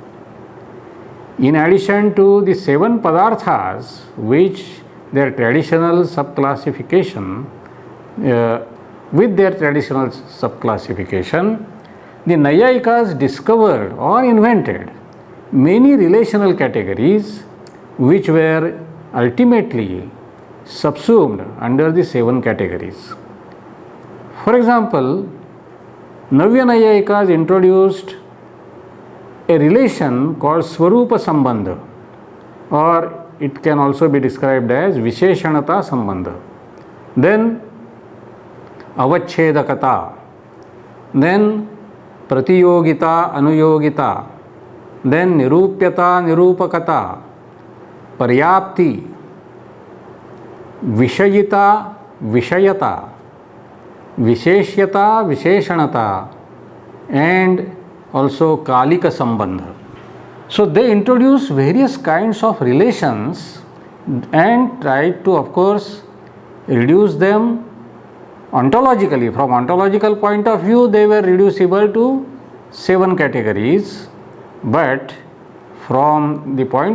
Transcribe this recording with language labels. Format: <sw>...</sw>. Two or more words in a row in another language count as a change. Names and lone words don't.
<en>In addition to the 7 padarthas, which their traditional subclassification, with their traditional subclassification, the Nayayikas discovered or invented many relational categories which were ultimately subsumed under the 7 categories. For example, Navya Nayayikas introduced a relation called</en> <sa>স্বরূপ সম্বন্ধ,</sa> <en>or it can also be described as</en> <sa>विशेषणता सम्बन्ध. Then Avachedakata, then प्रतियोगिता अनुयोगिता, then निरूप्यता निरूपकता, व्याप्ति, विषयिता विषयता, विशेष्यता विशेषणता,</sa> <en>and also</en> <sa>कालिक सम्बन्ध.</sa> <en>So they introduced various kinds of relations and tried to, of course, reduce them ontologically. From ontological point of view, they were reducible to 7 categories, but from the point</en>